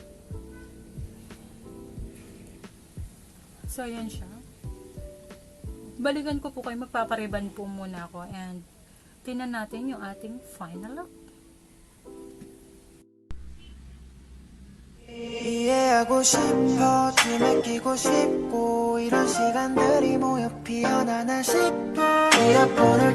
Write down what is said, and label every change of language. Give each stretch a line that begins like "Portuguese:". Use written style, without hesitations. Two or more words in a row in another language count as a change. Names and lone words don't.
Filipino: So, ayan siya. balikan ko po kayo, magpapariban po muna ako, and tingnan natin yung ating final look.
Korean: 이해하고 싶어 춤에 끼고 싶고 이런 시간들이 모여 피어나나 싶어 이어폰을